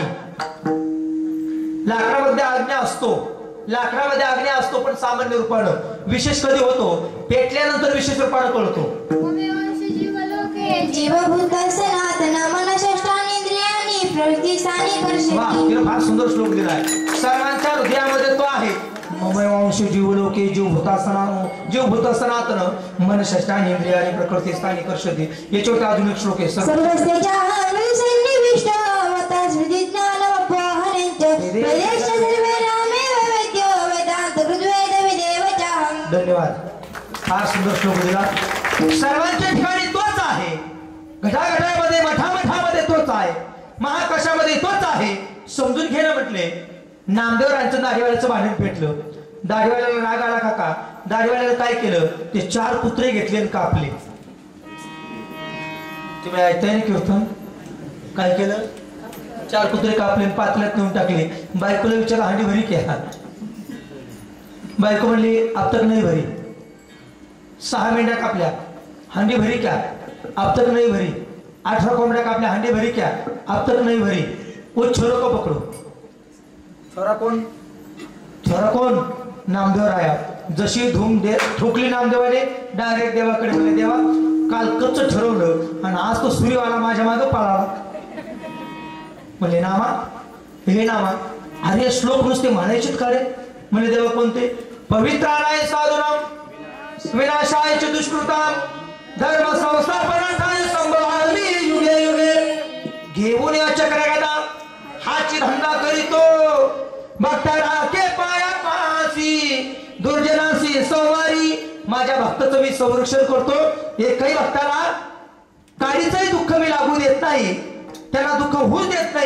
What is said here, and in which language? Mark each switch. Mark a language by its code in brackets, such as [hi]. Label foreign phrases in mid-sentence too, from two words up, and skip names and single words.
[mr] लाकडामध्ये आज्ञा असतो, लाकडामध्ये आज्ञा असतो पण सामान्य रूपानं. विशेष कधी होतो? पेटल्यानंतर विशेष रूपानं कळतो. [sa] जीवभूत सनातन मन षष्ठानेंद्रियानी प्रवृत्ती सानी कर्षति. [mr] वाह, तिला फार सुंदर श्लोक दिलाय. सर्वांच्या हृदयामध्ये तो आहे. [sa] ममैवांश जीवलोके जीवभूत सनातन मन षष्ठानेंद्रियानी प्रकृती स्थानी कर्षति. [mr] याच्यावरती अजून एक श्लोक आहे. [sa] सर्वस्तेच्या सन्निविष्ट मता स्मृती ज्ञान अपहरंच प्रदेश सर्वे रामेव वेद्यो वेदांत कृद्वेद विदेवचाहं. [mr] धन्यवाद. फार सुंदर श्लोक दिला. सर्वांच्या ठिकाणी तोच आहे. घटाघटामध्ये मठामठामध्ये तोच आहे. महाकाशामध्ये तोच आहे. समजून घेणं म्हटले. नामदेवरांचं दाढीवाल्याचं भांडण पेटलं. दाढीवाल्याला राग आला काका. दाढीवाल्याला काय केलं? ते 4 कुत्रे घेतले आणि कापले. तुम्ही ऐकताय ना कीर्तन? काय केलं? 4 कुत्रे कापले आणि पातळ्यात नेऊन टाकले. बायकोला विचारलं [hi] हांडी भरी क्या? [mr] बायको म्हणली [hi] अब तक नाही भरी. [mr] 6 मेंढ्या कापल्या, [hi] हांडी भरी क्या? अब तक नहीं भरी. [mr] 18 कोंबड्या कापल्या, [hi] हांडी भरी क्या? अब तक नहीं भरी. वो छोरों को पकड़ो. [mr] छोरा कोण? छोरा कोण? नामदेव राया. जशी धूम दे ठोकली नामदेवाने, डायरेक्ट देवाकडे म्हणले देवा काल कच्च ठरवलं आणि आज तो सूर्यवाला माझ्या मागे पळाला. म्हणले नामा, हे नामा अरे श्लोक नुसते म्हणायचेत का रे? म्हणले देवा कोणते? [sa] पवित्राणाय साधुनाम विनाशाय च दुष्कृताम धर्म संस्थापनार्थाय संभवामी युगे युगे. [mr] घेऊन या चक्रगदा हाची धंदा करीतो भक्ताला के पाया पासी दुर्जनासी संवारी. माझ्या भक्ताचं मी संरक्षण करतो. एकही भक्ताला काडीचंही दुःख मी लागू देत नाही, त्यांना दुःख होऊच देत नाही.